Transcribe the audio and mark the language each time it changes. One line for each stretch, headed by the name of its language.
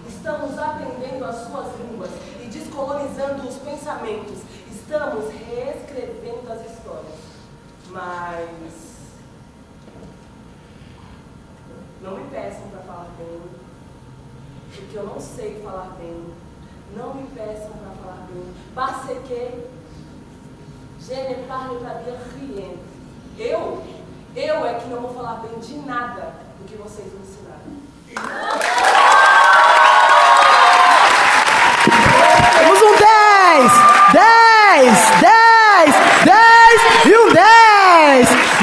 Portuguese: Estamos aprendendo as suas línguas e descolonizando os pensamentos. Estamos reescrevendo as histórias. Mas não me peçam para falar bem, porque eu não sei falar bem. Não me peçam para falar bem.
French: Parce que je ne parle pas bien rien.
Portuguese: Eu é que não vou falar bem de nada do que vocês me ensinaram. Temos um 10 e um 10.